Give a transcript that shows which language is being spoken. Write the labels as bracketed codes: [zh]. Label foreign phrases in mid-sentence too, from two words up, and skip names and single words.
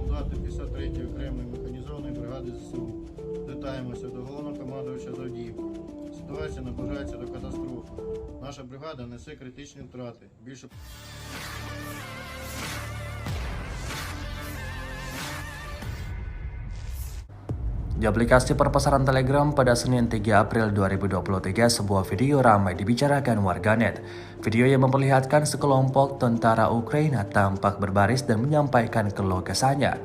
[uk] солдати 53-ї окремої механізованої бригади ЗСУ. Звертаємося до головнокомандувача з Авдіївки. Ситуація наближається до катастрофи. Наша бригада несе критичні втрати. Більше [id] Di aplikasi perpesanan Telegram pada Senin 3 April 2023, sebuah video ramai dibicarakan warganet. Video yang memperlihatkan sekelompok tentara Ukraina tampak berbaris dan menyampaikan keluh kesahnya.